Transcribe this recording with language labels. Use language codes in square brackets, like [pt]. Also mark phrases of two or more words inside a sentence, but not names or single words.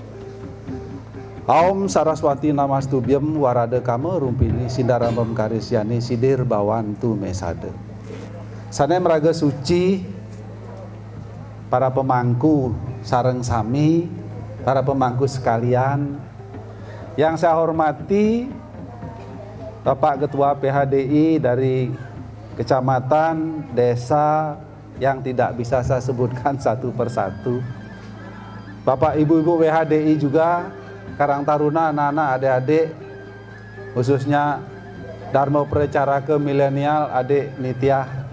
[sa] Aum saraswati namastubyam warada kama rumpini sindarambam karisyani sidir bawantu mesade. [ban] Sana meraga suci para pemangku sareng sami, [id] para pemangku sekalian. Yang saya hormati Bapak Ketua PHDI dari kecamatan, desa yang tidak bisa saya sebutkan satu persatu. Bapak Ibu-Ibu PHDI juga, Karang Taruna, anak-anak, adik-adik, khususnya Dharma Precaraka milenial, adik Nitya.